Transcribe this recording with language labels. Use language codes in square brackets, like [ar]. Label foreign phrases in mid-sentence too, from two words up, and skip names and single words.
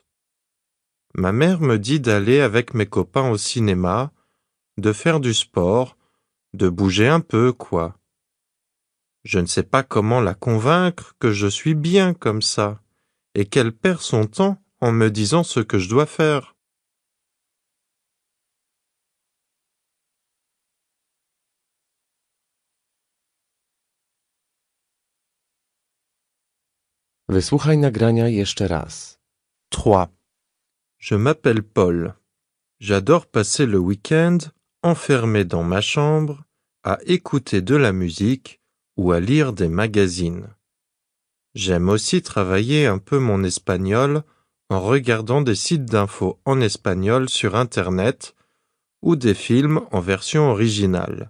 [fr] Ma mère me dit d'aller avec mes copains au cinéma, de faire du sport, de bouger un peu, quoi. Je ne sais pas comment la convaincre que je suis bien comme ça, et qu'elle perd son temps en me disant ce que je dois faire. [pl] Wysłuchaj nagrania jeszcze raz. 3. [fr] Je m'appelle Paul. J'adore passer le week-end enfermé dans ma chambre à écouter de la musique ou à lire des magazines. J'aime aussi travailler un peu mon espagnol en regardant des sites d'infos en espagnol sur Internet ou des films en version originale.